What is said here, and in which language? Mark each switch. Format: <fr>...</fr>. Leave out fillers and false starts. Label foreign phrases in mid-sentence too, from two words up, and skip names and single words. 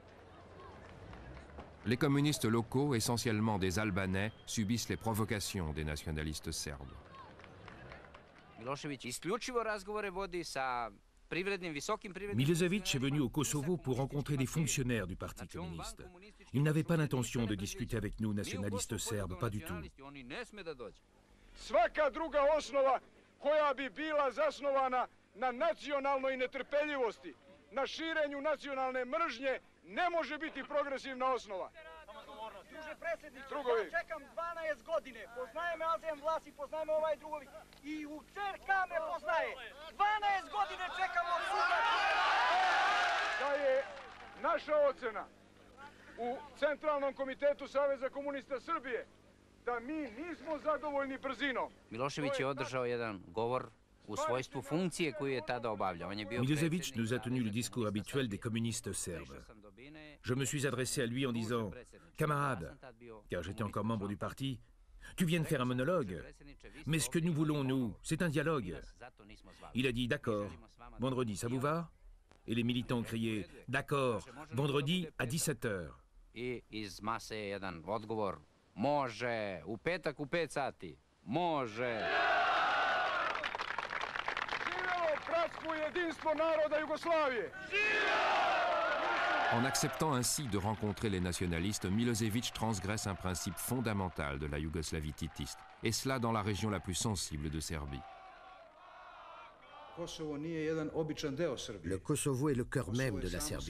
<fr>Les communistes locaux, essentiellement des Albanais, subissent les provocations des nationalistes serbes. Milošević est venu au Kosovo pour rencontrer des fonctionnaires du Parti communiste. Il n'avait pas l'intention de discuter avec nous, nationalistes serbes, pas du tout.</fr> <sr>Svaka druga osnova koja bi bila zasnovana na nacionalnoj netrpeljivosti, na širenju nacionalne mržnje, ne može biti progresivna osnova. Druže predsjedniče, ja čekam 12 godine, poznaje me Azem Vlasi, poznaje me ovaj drugovi I u CRK me poznaje. 12 godine čekam od suda. Da je naša ocena u Centralnom komitetu Saveza komunista Srbije da mi nismo zadovoljni brzinom. Milošević je održao jedan govor u svojstvu funkcije koju je tada obavljao.</sr> <fr>Milošević nous a tenu le discours habituel des communistes serbes. Je me suis adressé à lui en disant « Camarade », car j'étais encore membre du parti, « Tu viens de faire un monologue, mais ce que nous voulons, nous, c'est un dialogue. » Il a dit « D'accord, vendredi, ça vous va ?» Et les militants ont crié « D'accord, vendredi à 17h. »</fr> <sr>I iz mase je jedan odgovor « Može, u petak u 5 sati, može. » Hrvatsku i jedinstvo naroda Jugoslavije!</sr> <fr>En acceptant ainsi de rencontrer les nationalistes, Milosevic transgresse un principe fondamental de la Yougoslavie titiste, et cela dans la région la plus sensible de Serbie. Le Kosovo est le cœur même de la Serbie.</fr>